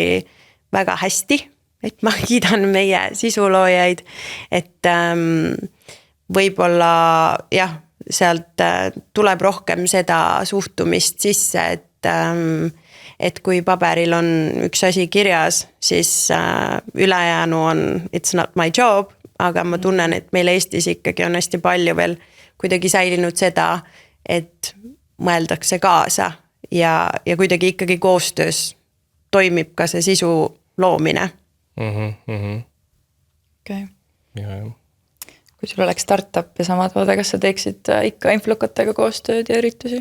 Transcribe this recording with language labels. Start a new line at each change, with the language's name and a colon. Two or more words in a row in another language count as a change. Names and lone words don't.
Estonian: väga hästi, et ma kiidan meie sisuloojaid, et võib-olla jah, sealt tuleb rohkem seda suhtumist sisse, et kui paberil on üks asi kirjas, siis ülejäänu on
English: it's not my job,
Estonian: aga ma tunnen, et meil Eestis ikkagi on hästi palju veel kuidagi säilinud seda, et mõeldakse kaasa ja kuidagi ikkagi koostöös toimib ka see sisu loomine. Okay. Kui sul oleks startup ja sama toode, kas sa teeksid ikka influkatega koostööd ja üritusi?